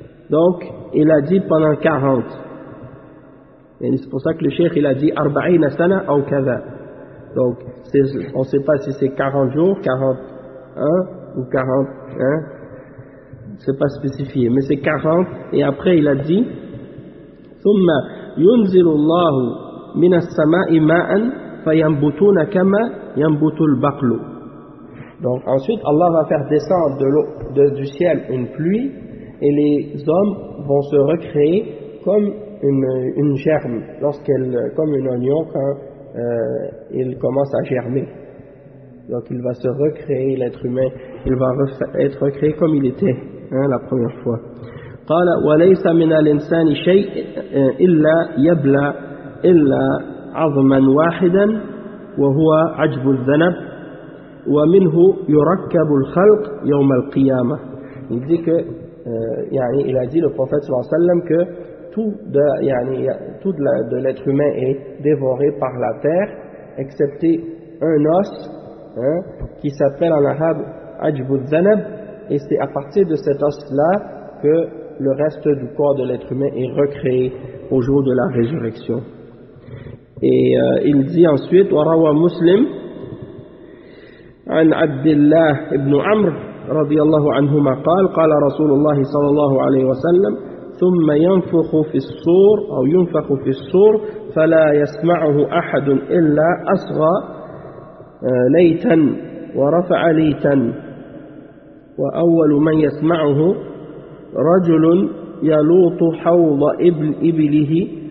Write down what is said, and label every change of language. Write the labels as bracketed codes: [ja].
[fr] Donc, il a dit pendant 40. Et c'est pour ça que le cheikh, il a dit 40 sana ou kaza. Donc, on ne sait pas si c'est 40 jours, 41 ou 41. Ce n'est pas spécifié, mais c'est 40. Et après, il a dit, [ar] ثم ينزل الله من السماء ماء فينبتون كما ينبت البقل. [fr] Donc ensuite Allah va faire descendre du ciel une pluie, et les hommes vont se recréer comme une germe, comme une oignon quand il commence à germer. Donc il va se recréer, l'être humain, il va être recréé comme il était la première fois. [ar] قال وليس من الإنسان شيء إلا يبلى إلا عظما واحدا وهو عجب الذنب ومنه يركب الخلق يوم القيامة. [fr] Il dit que yani, il a dit le prophète sallallahu alayhi wa sallam que tout de, yani, tout de, la, de l'être humain est dévoré par la terre, excepté un os, hein, qui s'appelle en arabe Ajbu al-Zanab, et c'est à partir de cet os-là que le reste du corps de l'être humain est recréé au jour de la résurrection. Et il dit ensuite, [ar] wa rawa Muslim an Abdullah ibn Amr رضي الله عنهما قال قال رسول الله صلى الله عليه وسلم ثم ينفخ في الصور أو ينفخ في الصور فلا يسمعه أحد إلا أصغى ليتا ورفع ليتا وأول من يسمعه رجل يلوط حوض إبله